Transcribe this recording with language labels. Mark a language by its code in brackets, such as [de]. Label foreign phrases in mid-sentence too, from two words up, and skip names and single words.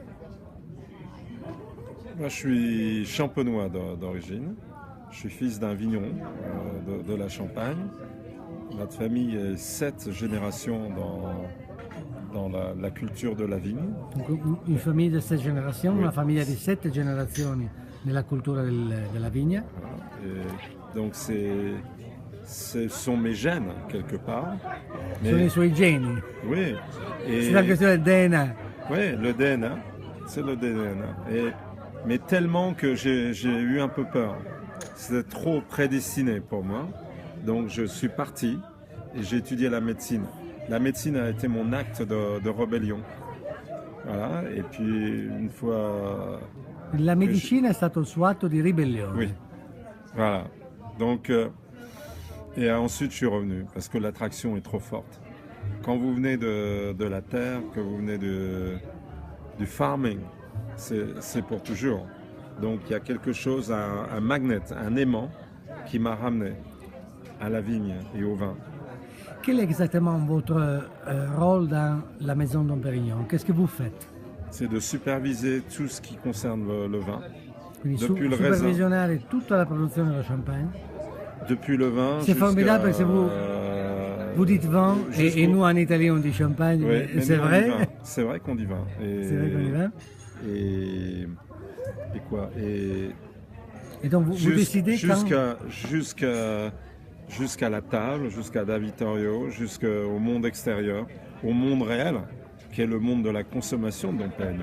[fr] Moi, je suis champenois d'origine. Je suis fils d'un vigneron de la Champagne. Notre famille est 7 générations dans la culture de la vigne. Une famille de 7 générations, oui. [it] Una famiglia di 7 generazioni nella cultura della vigna. [fr] Voilà. Et donc ce sont mes gènes quelque part. [it] Sono i suoi geni. [fr] Oui. C'est la question del DNA. Oui, le DNA. C'est le DNA. Mais tellement que j'ai eu un peu peur. C'était trop prédestiné pour moi. Donc je suis parti et j'ai étudié la médecine. La médecine a été mon acte de rébellion. Voilà. Et puis une fois... [it] La medicina è stato il suo atto di ribellione. [fr] Oui. Voilà. Donc... et ensuite, je suis revenu parce que l'attraction est trop forte. Quand vous venez de la terre, que vous venez du farming, c'est pour toujours. Donc, il y a quelque chose, un magnet, un aimant qui m'a ramené à la vigne et au vin. Quel est exactement votre rôle dans la maison Dom Pérignon? Qu'est-ce que vous faites? C'est de superviser tout ce qui concerne le vin. [it] Quindi supervisionare tutta la produzione dello champagne. [fr] Depuis le vin. C'est formidable parce que vous dites vin et nous en Italie on dit champagne. Oui, c'est vrai. C'est vrai qu'on dit vin. C'est vrai qu'on dit vin. Et quoi? Et donc vous décidez jusqu'à la table, jusqu'à Da Vittorio, jusqu'au monde extérieur, au monde réel, qui est le monde de la consommation de Dom Pérignon.